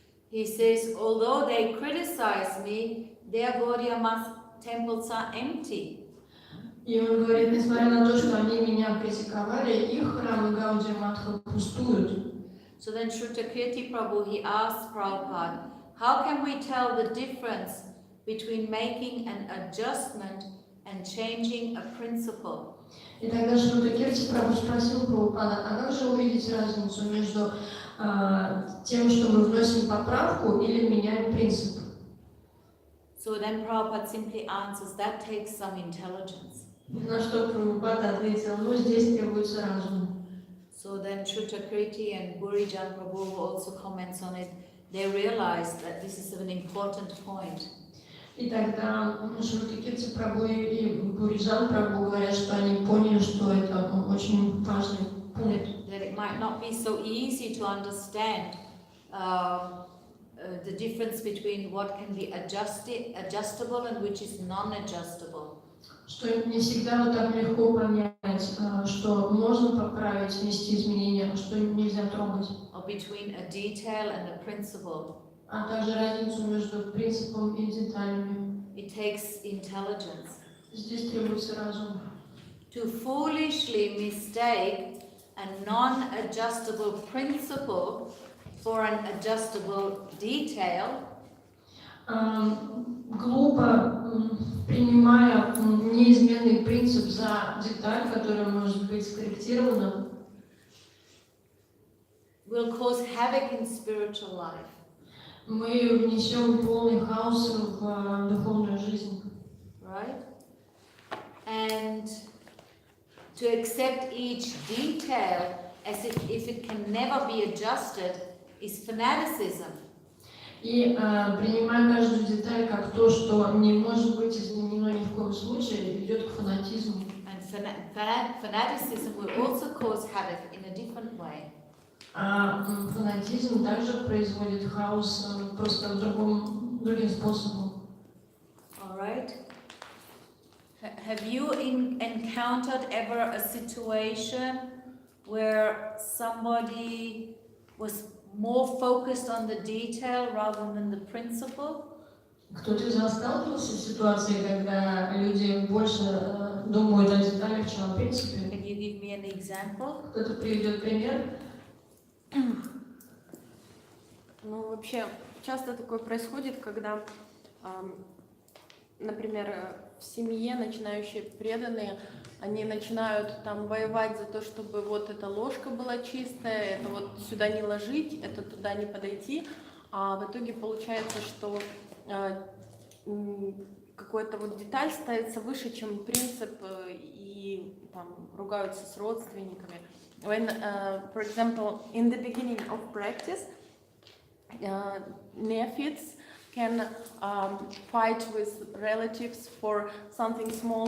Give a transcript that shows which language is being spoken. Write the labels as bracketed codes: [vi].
[en] He says, although they criticize me, their Gaudiya temples are empty. [ru] И он говорит, несмотря на то, что они меня критиковали, их храмы Гаудия Матха пустуют. [en] So then Shrutakirti Prabhu, he asked Prabhupada, how can we tell the difference between making an adjustment and changing a principle? [ru] И тогда Шрутакирти Прабху спросил Прабхупада, а как же увидеть разницу между тем, что мы вносим поправку или меняем принцип. [en] So then Prabhupada simply answers, that takes some intelligence. [ru] На что Прабхупада ответил, ну здесь требуется разум. [en] So then Shruta-Kriti and Burijan Prabhu, who also comments on it, they realize that this is an important point. [ru] И тогда Шрутакирти Прабhu и Буриджан Прабhu говорят, что они поняли, что это очень важный пункт. [en] That it might not be so easy to understand the difference between what can be adjustable and which is non-adjustable. [ru] Что не всегда вот так легко понять, что можно поправить, внести изменения, а что нельзя трогать. [en] Or between a detail and a principle. [ru] А также разницу между принципом и деталями. [en] It takes intelligence. [ru] Здесь требуется разум. [en] To foolishly mistake a non-adjustable principle for an adjustable detail [ru] глупо, принимая неизменный принцип за деталь, которая может быть скорректирована, [en] will cause havoc in spiritual life. [ru] мы внесем полный хаос в духовную жизнь. [en] Right? And to accept each detail as if it can never be adjusted is fanaticism. [ru] И принимая каждую деталь как то, что не может быть изменено ни в коем случае, ведет к фанатизму. [en] And fanaticism will also cause havoc in a different way. [ru] А фанатизм также производит хаос просто другим способом. [en] All right? Have you encountered ever a situation where somebody was more focused on the detail rather than the principle? [ru] Кто-то из вас сталкивался с ситуацией, когда люди больше думают о деталях, чем о принципе? [en] Can you give me an example? [ru] Кто-то приведет пример? Ну, вообще, часто такое происходит, когда, например, в семье начинающие преданные, они начинают там воевать за то, чтобы вот эта ложка была чистая, это вот сюда не ложить, это туда не подойти, а в итоге получается, что какая-то вот деталь ставится выше, чем принцип, и там ругаются с родственниками. [en] When, for example, in the beginning of practice, neophytes can fight with relatives for something small.